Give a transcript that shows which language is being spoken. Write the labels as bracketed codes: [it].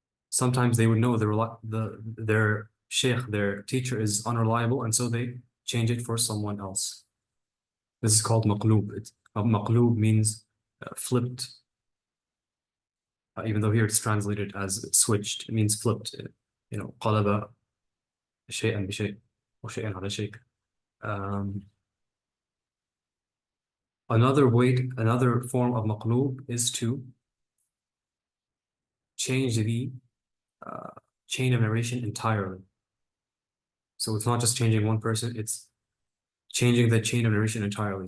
[en] Sometimes they would know their sheikh, their teacher, is unreliable, and so they change it for someone else. This is called maqlub. Maqlub means flipped. Even though here it's translated as switched, it means flipped. [ar] قلب شيئا بشيء or شيئا على شيء. [en] Another form of maqlub is to change the chain of narration entirely. So it's not just changing one person, it's changing the chain of narration entirely.